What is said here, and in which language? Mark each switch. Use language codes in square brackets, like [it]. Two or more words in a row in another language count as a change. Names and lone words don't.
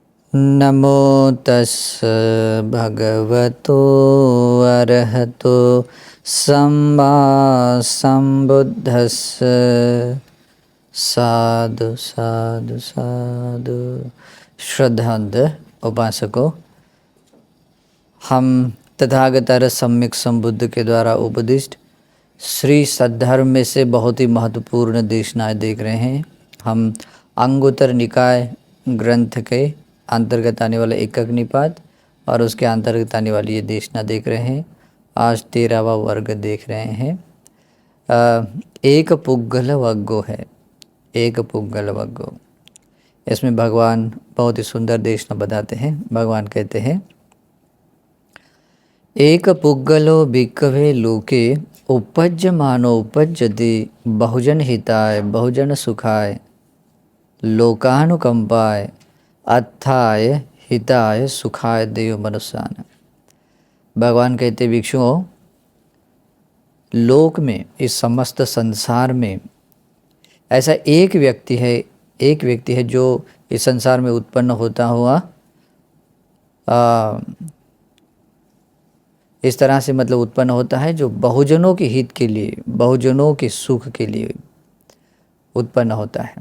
[pi] नमो तस् भगवतो अरहतो सम्मा सम्बुद्धस्स। साधु साधु साधु। [hi] श्रद्धांत उपासकों, हम तथागत सम्यक संबुद्ध के द्वारा उपदिष्ट श्री सद्धर्म में से बहुत ही महत्वपूर्ण देशनाएं देख रहे हैं। हम अंगुत्तर निकाय ग्रंथ के अंतर्गत आने वाला एकक निपात और उसके अंतर्गत आने वाली ये देशना देख रहे हैं। आज 13वां वर्ग देख रहे हैं। एक पुग्गल वग्गो है, एक पुग्गल वग्गो। इसमें भगवान बहुत ही सुंदर देशना बताते हैं। भगवान कहते हैं, [pi] एक पुग्गलो भिक्खवे लोके उपज्यमानो उपज्यति बहुजन हिताय बहुजन सुखाय लोकानुकंपाय अत्थाय हिताय सुखाय देव मनुष्यान। [hi] भगवान कहते भिक्षुओं, लोक में, इस समस्त संसार में ऐसा एक व्यक्ति है जो इस संसार में उत्पन्न होता हुआ इस तरह से मतलब उत्पन्न होता है जो बहुजनों के हित के लिए, बहुजनों के सुख के लिए उत्पन्न होता है।